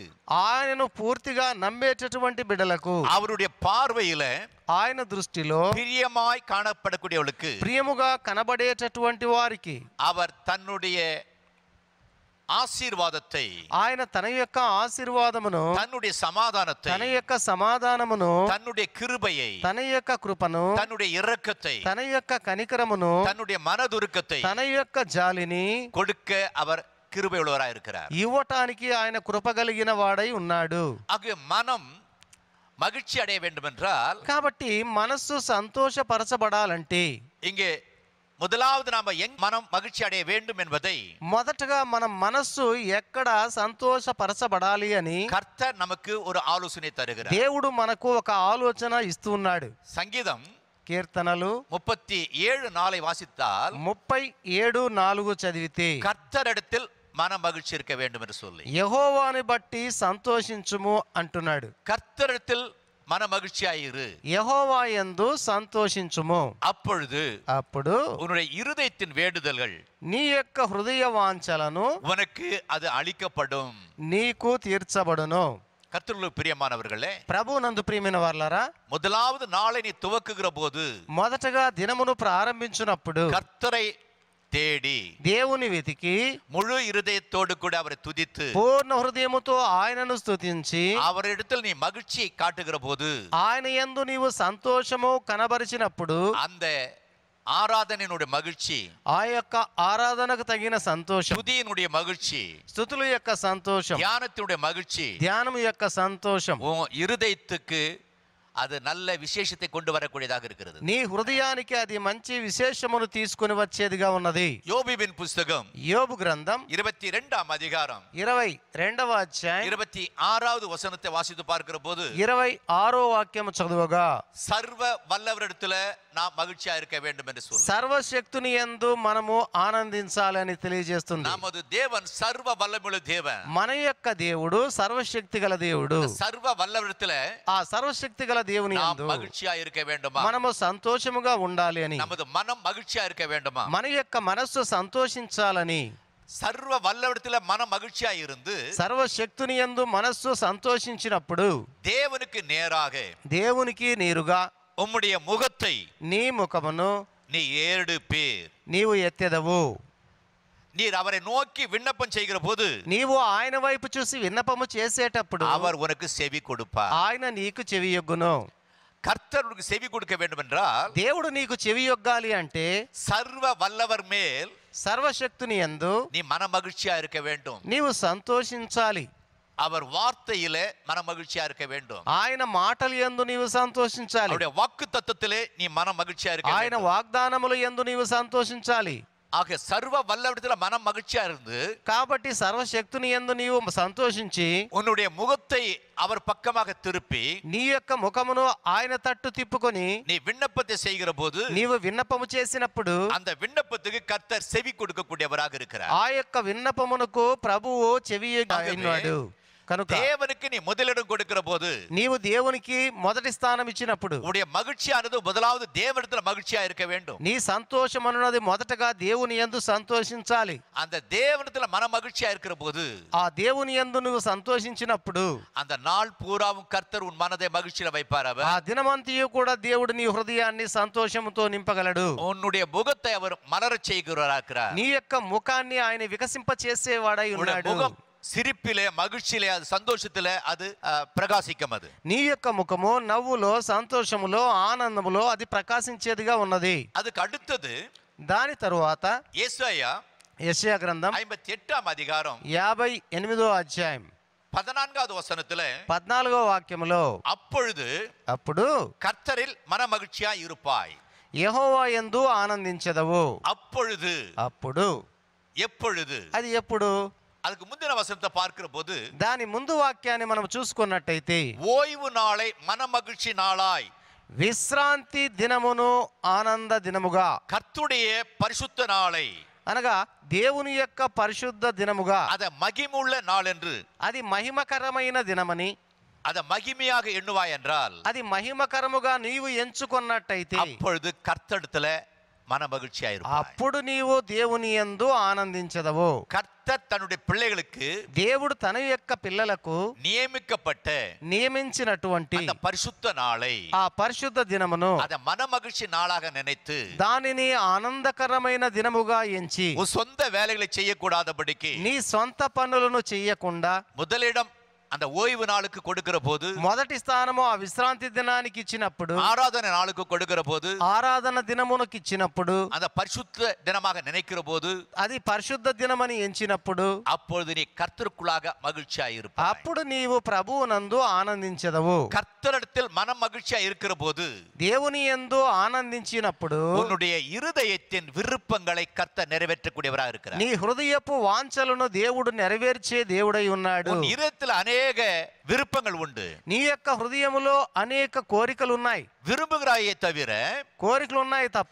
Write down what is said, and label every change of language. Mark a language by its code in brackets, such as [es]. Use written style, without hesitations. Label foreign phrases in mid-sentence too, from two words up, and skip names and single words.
[te] ఆయనను పూర్తిగా నమ్మేటటువంటి బిడ్డలకు, [ta] அவருடைய பார்வையில [te] ఆయన దృష్టిలో [ta] பிரியமாய் காணப்படக்கூடியவளுக்கு [te] ప్రియముగా కనబడేటటువంటి వారికి [ta] அவர் தன்னுடைய ஆசீர்வாதத்தை, [te] ఆయన తన యొక్క ఆశీర్వాదమును, [ta] தன்னுடைய சமாதானத்தை, [te] తన యొక్క సమాధానమును, [ta] தன்னுடைய கிருபையை, [te] తన యొక్క కృపను, [ta] தன்னுடைய இரக்கத்தை, [te] తన యొక్క కనికరమును, [ta] தன்னுடைய மனதுருக்கத்தை [te] తన యొక్క జాలిని [ta] கொடுக்க அவர் கிருபை உள்ளவராய் இருக்கிறார். [te] ఇవ్వటానికి ఆయన కృప కలిగిన వాడై ఉన్నాడు. [ta] ஆகிய மனம் மகிழ்ச்சி அடைய வேண்டும் என்றால், [te] కాబట్టి మనస్సు సంతోషపరచబడాలంటే [ta] இங்கே முதலாவது நாம மனம் மகிழ்ச்சி அடைய வேண்டும் என்பதை [te] మొదటగా మన మనస్సు ఎక్కడ సంతోషపరచబడాలి అని [ta] கர்த்தர் நமக்கு ஒரு ஆலோசனை தருகிறார். [te] దేవుడు మనకు ఒక ఆలోచన ఇస్తున్నాడు. [ta] சங்கீதம் [te] కీర్తనలు [ta] 37:4 வாசித்தால் [te] 37:4 చదివితే [ta] கர்த்தரிடத்தில் மன மகிழ்ச்சி இருக்க வேண்டும் என்று சொல்லி, [te] యెహోవాని బట్టి సంతోషించుము అంటున్నాడు. [ta] கர்த்தரிடத்தில் மன மகிழ்ச்சியாயிரு, [te] యెహోవా యందు సంతోషించుము, అప్పుడు [ta] உன்னுடைய இருதயத்தின் வேண்டுதல்கள், [te] నీ యొక్క హృదయ వాంఛలను [ta] உனக்கு அது அளிக்கப்படும். [te] నీకు తీర్చబడును. [ta] கர்த்தருக்கு பிரியமானவர்களே, [te] ప్రభు నందు ప్రియమైన వారలారా, [ta] முதலாவது நாளை நீ துவக்குகிற போது [te] మొదటగా దినమును ప్రారంభించినప్పుడు [ta] கர்த்தரை தேடி [te] దేవుని వెతికి [ta] முழு இருதயத்தோடு கூட அவரை துதித்து [te] పూర్ణ హృదయముతో ఆయనను స్తుతించి [ta] அவரிடத்தில் நீ மகிழ்ச்சியை காட்டுகிற போது, [te] ఆయన యందు నీవు సంతోషము కనబరిచినప్పుడు [ta] அந்த ஆராதனையினுடைய மகிழ்ச்சி, [te] ఆ యొక్క ఆరాధనకు తగిన సంతోషం, [ta] துதியினுடைய மகிழ்ச்சி, [te] స్తుతుల యొక్క సంతోషం, [ta] தியானத்தினுடைய மகிழ்ச்சி, [te] ధ్యానము యొక్క సంతోషం [ta] உன் இருதயத்துக்கு அது நல்ல விசேஷத்தை கொண்டு வரக்கூடியதாக இருக்கிறது. [te] నీ హృదయానికి అది మంచి విశేషమును తీసుకుని వచ్చేదిగా ఉన్నది. [ta] யோபுவின் புஸ்தகம் [te] యోబు గ్రంథం [ta] 22ஆம் அதிகாரம் [te] 22వ అధ్యాయం [ta] 26வது வசனத்தை வாசித்து பார்க்கிற போது [te] 26వ వాక్యము చదువుగా, [ta] சர்வ வல்லவரிடத்துல நாம் மகிழ்ச்சியா இருக்க வேண்டும் என்று சொல்லி, [te] సర్వశక్తుని యందు మనము ఆనందించాలని తెలియజేస్తుంది. [ta] நமது தேவன் சர்வ வல்லமுள்ள தேவன். [te] మన యొక్క దేవుడు సర్వశక్తి గల దేవుడు. [ta] சர்வ வல்லவரிடத்துல [te] ఆ సర్వశక్తి గల దేవుని [ta] நாம் [te] యందు [ta] மகிழ்ச்சியா இருக்க வேண்டுமா? [te] మనము సంతోషముగా ఉండాలి అని, [ta] நமது மனம் மகிழ்ச்சியா இருக்க வேண்டுமா? [te] మన యొక్క మనస్సు సంతోషించాలని, [ta] சர்வ வல்லவரிடத்துல மனம் மகிழ்ச்சியா இருந்து [te] సర్వశక్తుని యందు మనస్సు సంతోషించినప్పుడు [ta] தேவனுக்கு நேராக [te] దేవునికి నేరుగా [ta] உம்முடைய முகத்தை [te] నీ ముఖమును [ta] நீ ஏறெடுப்பீர். [te] నీవు ఎత్తెదవు. [ta] நீர் அவரை நோக்கி விண்ணப்பம் செய்கிற போது [te] నీవు ఆయన వైపు చూసి విన్నపము చేసేటప్పుడు [ta] அவர் உனக்கு செவி கொடுப்பார். [te] ఆయన నీకు చెవియొగ్గును. [ta] கர்த்தர் உனக்கு செவி கொடுக்க வேண்டும் என்றால், [te] దేవుడు నీకు చెవియొగ్గాలి అంటే [ta] சர்வ வல்லவர் மேல் [te] సర్వశక్తుని యందు [ta] நீ மன மகிழ்ச்சியா இருக்க வேண்டும். [te] నీవు సంతోషించాలి. [ta] அவர் வார்த்தையிலே மன மகிழ்ச்சியா இருக்க வேண்டும். [te] ఆయన మాటల యందు నీవు సంతోషించాలి. [ta] அவருடைய வாக்கு தத்துவத்திலே நீ மன மகிழ்ச்சியா இருக்க [te] ఆయన [ta] வேண்டும். [te] వాగ్దానముల యందు నీవు సంతోషించాలి. [ta] ஆக சர்வ வல்லவரிடத்துல மனம் மகிழ்ச்சியா இருந்து [te] కాబట్టి సర్వశక్తుని యందు నీవు సంతోషించి [ta] உன்னுடைய முகத்தை அவர் பக்கமாக திருப்பி [te] నీ యొక్క ముఖమును ఆయన తట్టు తిప్పుకొని [ta] நீ విన్నப்பத்தை செய்கிற போது [te] నీవు విన్నపము చేసినప్పుడు [ta] அந்த விண்ணப்பத்துக்கு கர்த்தர் செவி கொடுக்கக்கூடியவராக இருக்கிறார். [te] ఆ యొక్క విన్నపమునకు ప్రభువు చెవియొగ్గాడు. కనుక [ta] தேவனுக்கு நீ முதலிடம் கொடுக்கிற போது, [te] నీవు దేవునికి మొదటి స్థానం ఇచ్చినప్పుడు [ta] உன்னுடைய மகிழ்ச்சியானது முதலாவது தேவனிடத்துல மகிழ்ச்சியா இருக்க வேண்டும். [te] నీ సంతోషం అన్నది మొదటగా దేవుని యందు సంతోషించాలి. [ta] அந்த தேவனிடத்துல மன மகிழ்ச்சியா இருக்கிற போது, [te] ఆ దేవుని యందు నువ్వు సంతోషించినప్పుడు [ta] அந்த நாள் பூராவும் கர்த்தர் உன் மனதை மகிழ்ச்சியில வைப்பார். அவர் [te] ఆ దినమంతయు కూడా దేవుడు నీ హృదయాన్ని సంతోషముతో నింపగలడు. [ta] உன்னுடைய முகத்தை அவர் மலரச் செய்கிறார். [te] నీ యొక్క ముఖాన్ని ఆయన వికసింప చేసేవాడై ఉన్నాడు. [ta] முகம் சிரிப்பிலே, மகிழ்ச்சியிலே, அது சந்தோஷத்திலே அது பிரகாசிக்கும். அது [te] నీ యొక్క ముఖము నవ్వులో, సంతోషములో, ఆనందములో అది ప్రకాశించేదిగా ఉన్నది. [ta] அதுக்கு அடுத்தது [te] దాని తరువాత యెషయా గ్రంథం [ta] 58ஆம் அதிகாரம் [te] 58వ అధ్యాయం [ta] 14வது வசனத்திலே [te] 14వ వాక్యములో, [ta] అప్పుడు கர்த்தரில் மன மகிழ்ச்சியா இருப்பாய், [te] యెహోవా యందు ఆనందించెదవు. అప్పుడు [ta] எப்பொழுது [te] అది ఎప్పుడు? [ta] அதுக்கு முந்தின வசனத்தை பார்க்கிற போது, [te] దాని ముందు వాక్యాన్ని మనం చూసుకున్నట్టయితే, [ta] ஓய்வு நாளை மன மகிழ்ச்சி நாளாய், [te] విశ్రాంతి దినమును ఆనంద దినముగా, [ta] கர்த்தருடைய பரிசுத்த நாளை [te] అనగా దేవుని యొక్క పరిశుద్ధ దినముగా, [ta] அத மகிமுள்ள நாள் என்று, [te] అది మహిమకరమైన దినమని, [ta] அத மகிமையாக எண்ணுவாய் என்றால், [te] అది మహిమకరముగా నీవు ఎంచుకున్నట్టయితే, [ta] அப்பொழுது கர்த்தரிடத்துல மன மகிழ்ச்சியா இருப்பாய். [te] అప్పుడు నీవు దేవుని యందు ఆనందించదవు. [ta] கர்த்தர் தன்னுடைய பிள்ளைகளுக்கு [te] దేవుడు తన యొక్క పిల్లలకు [ta] நியமிக்கப்பட்ட [te] నియమించినటువంటి [ta] அந்த பரிசுத்த நாளை [te] ఆ పరిశుద్ధ దినమును [ta] அத மன மகிழ்ச்சி நாளாக நினைத்து [te] దానిని ఆనందకరమైన దినముగా ఎంచి [ta] உன் சொந்த வேலைகளை செய்யக்கூடாதபடிக்கு [te] నీ సొంత పనులను చెయ్యకుండా [ta] முதலிடம் அந்த ஓய்வு நாளுக்கு கொடுக்கிற போது, [te] మొదటి స్థానము ఆ విశ్రాంతి దినానికి ఇచ్చినప్పుడు, [ta] ஆராதனை நாளுக்கு கொடுக்கிற போது, [te] ఆరాధన దినమునకు ఇచ్చినప్పుడు, [ta] அந்த பரிசுத்த தினமாக நினைக்கிற போது, [te] అది పరిశుద్ధ దినమని ఎంచినప్పుడు, [ta] அப்பொழுது நீ கர்த்தருக்குள்ளாக மகிழ்ச்சியா இருப்பாய். [te] అప్పుడు నీవు ప్రభువునందు ఆనందించదవు. [ta] கர்த்தரிடத்தில் மன மகிழ்ச்சியா இருக்கிற போது, [te] దేవుని యందు ఆనందించినప్పుడు [ta] உன்னுடைய இருதயத்தின் விருப்பங்களை கர்த்தர் நிறைவேற்றக்கூடியவராக இருக்கிறார். [te] నీ హృదయపు వాంఛలను దేవుడు నెరవేర్చే దేవుడై ఉన్నాడు. [ta] உன் இருதயத்தில் அநேக விருப்பங்கள் உண்டு. [te] నీ యొక్క హృదయములో అనేక కోరికలు ఉన్నాయి. [ta] விரும்புகிறாயே தவிர [te] కోరికలు ఉన్నాయి తప్ప